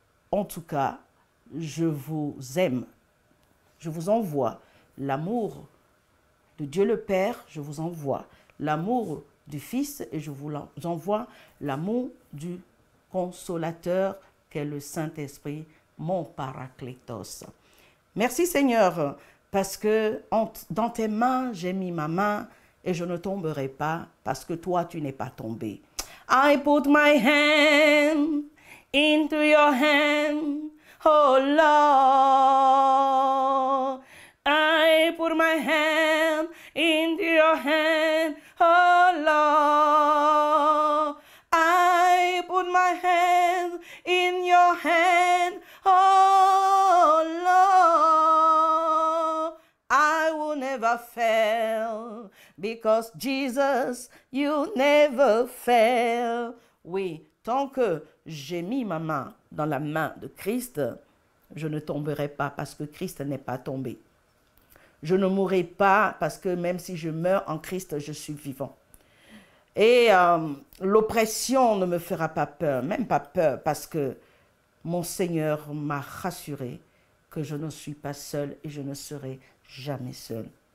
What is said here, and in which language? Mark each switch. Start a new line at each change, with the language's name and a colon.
French: En tout cas, je vous aime. Je vous envoie l'amour de Dieu le Père, je vous envoie l'amour du Fils et je vous envoie l'amour du Consolateur qu'est le Saint-Esprit mon paraclétos. Merci Seigneur, parce que dans tes mains, j'ai mis ma main et je ne tomberai pas parce que toi, tu n'es pas tombé.
English: I put my hand into your hand, oh Lord. I put my hand into your hand, oh Lord. I put my hand in your hand, oh Lord. I will never fail because Jesus, you never fail.
French: Oui, tant que j'ai mis ma main dans la main de Christ, je ne tomberai pas parce que Christ n'est pas tombé. Je ne mourrai pas parce que même si je meurs en Christ, je suis vivant. Et l'oppression ne me fera pas peur, même pas peur, parce que mon Seigneur m'a rassuré que je ne suis pas seul et je ne serai jamais seul.